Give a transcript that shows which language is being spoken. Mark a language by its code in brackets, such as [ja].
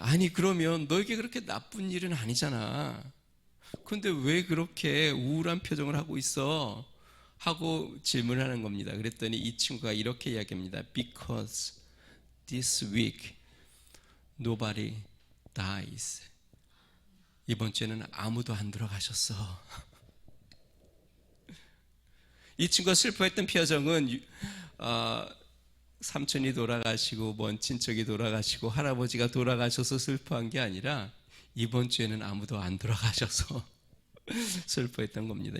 [ko] 아니, 그러면 너에게 그렇게 나쁜 일은 아니잖아. 그런데 왜 그렇게 우울한 표정을 하고 있어? 하고 질문하는 겁니다. 그랬더니 이 친구가 이렇게 이야기합니다. [en] Because this week nobody dies. [ko] 이번 주에는 아무도 안 돌아가셨어. 이 친구가 슬퍼했던 표정은 삼촌이 돌아가시고 먼 친척이 돌아가시고 할아버지가 돌아가셔서 슬퍼한 게 아니라 이번 주에는 아무도 안 돌아가셔서 슬퍼했던 겁니다.